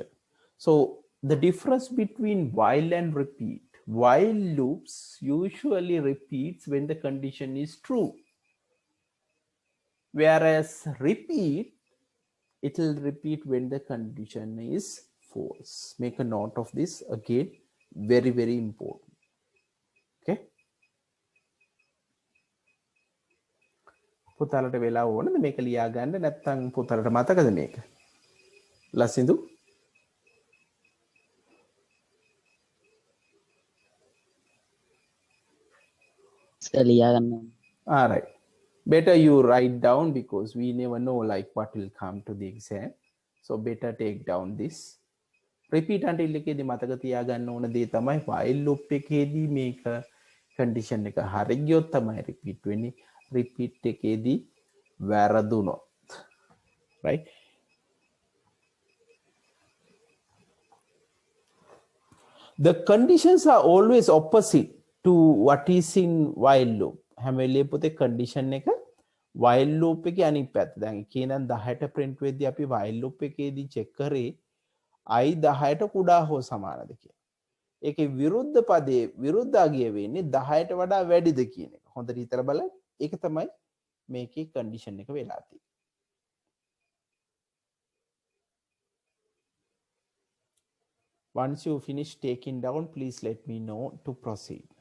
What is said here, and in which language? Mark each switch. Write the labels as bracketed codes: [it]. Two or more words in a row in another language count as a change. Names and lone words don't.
[en] So the difference between while and repeat, while loops usually repeats when the condition is true, whereas repeat, it will repeat when the condition is false. Make a note of this again, very, very important. [si] Okay. පුතාලට වෙලා ඕනද මේක ලියා ගන්න නැත්නම් පුතාලට මතකද මේක ලසිඳු [en] all right, better you write down because we never know like what will come to the exam, so better take down this repeat until [si] එකේදී මතක තියාගන්න ඕන දේ තමයි [en] while loop [si] එකේදී මේක [en] condition [si] එක හරි ගියොත් තමයි [en] repeat වෙන්නේ repeat [si] එකේදී වැරදුනොත්, [en] right? The conditions are always opposite to what is in while loop. [si] හැම වෙලේ පොතේ condition එක [en] while loop [si] එකේ අනිත් පැත්ත. දැන් කියනනම් 10ට print වෙද්දී අපි [en] while loop [si] එකේදී check කරේ I 10ට කුඩා හෝ සමානද කියලා. ඒකේ විරුද්ධ පදේ විරුද්ධ අගය වෙන්නේ 10ට වඩා වැඩිද කියන එක. හොඳට හිතලා බලන්න. ඒක තමයි මේකේ condition එක වෙලා තියෙන්නේ. [en] Once you finish taking down, please let me know to proceed.